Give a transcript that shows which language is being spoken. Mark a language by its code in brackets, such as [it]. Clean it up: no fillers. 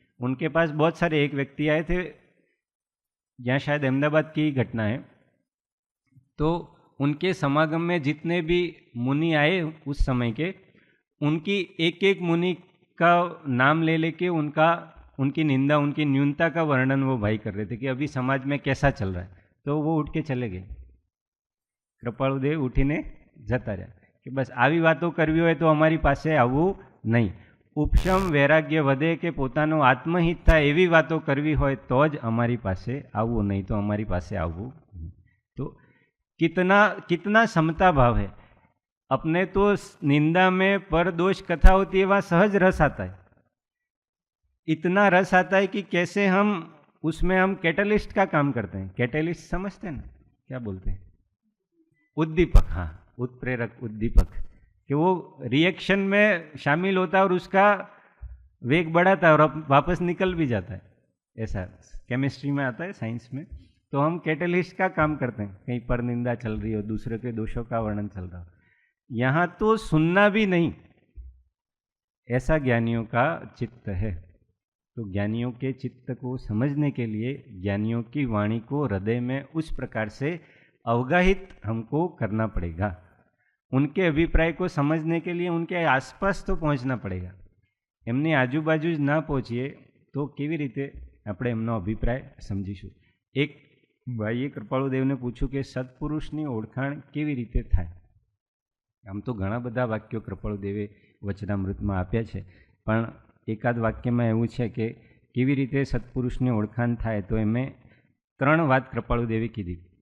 [hi] उनके पास बहुत सारे, एक व्यक्ति आए थे, यहाँ शायद अहमदाबाद की घटना है, तो उनके समागम में जितने भी मुनि आए उस समय के, उनकी एक एक मुनि का नाम ले लेके उनकी निंदा, उनकी न्यूनता का वर्णन वो भाई कर रहे थे कि अभी समाज में कैसा चल रहा है. तो वो उठ के चले गए. [gu] कृपाळुदेव उठीने जता रह्या कि बस આવી વાતો કરવી હોય તો અમારી પાસે આવવું નહીં. ઉપશમ વૈરાગ્ય વધે કે પોતાનું આત્મહિત થાય એવી વાતો કરવી હોય તો જ અમારી પાસે આવવું, નહીં તો અમારી પાસે આવવું નહીં. તો [hi] कितना समता भाव है. अपने तो निंदा में पर दोष कथा होती है वहाँ सहज रस आता है, इतना रस आता है कि कैसे हम उसमें हम कैटलिस्ट का काम करते हैं। कैटलिस्ट समझते हैं ना, क्या बोलते हैं? उद्दीपक, हाँ, उत्प्रेरक, उद्दीपक, कि वो रिएक्शन में शामिल होता है और उसका वेग बढ़ाता है और अब वापस निकल भी जाता है। ऐसा केमिस्ट्री में आता है, साइंस में। तो हम कैटलिस्ट का काम करते हैं, कहीं पर निंदा चल रही हो, दूसरे के दोषों का वर्णन चल रहा हो, यहाँ तो सुनना भी नहीं, ऐसा ज्ञानियों का चित्त है। तो ज्ञानियों के चित्त को समझने के लिए ज्ञानियों की वाणी को हृदय में उस प्रकार से अवगाहित हमको करना पड़ेगा। उनके अभिप्राय को समझने के लिए उनके आसपास तो पहुंचना पड़ेगा। [gu] એમની આજુબાજુ જ ના પહોંચીએ તો કેવી રીતે આપણે એમનો અભિપ્રાય સમજીશું? એક ભાઈએ કૃપાળુદેવને પૂછ્યું કે સત્પુરુષની ઓળખાણ કેવી રીતે થાય? આમ તો ઘણા બધા વાક્યો કૃપાળુદેવે વચનામૃતમાં આપ્યા છે, પણ એકાદ વાક્યમાં એવું છે કે કેવી રીતે સત્પુરુષની ઓળખાણ થાય, તો એમે 3 વાત કૃપાળુદેવે કીધી.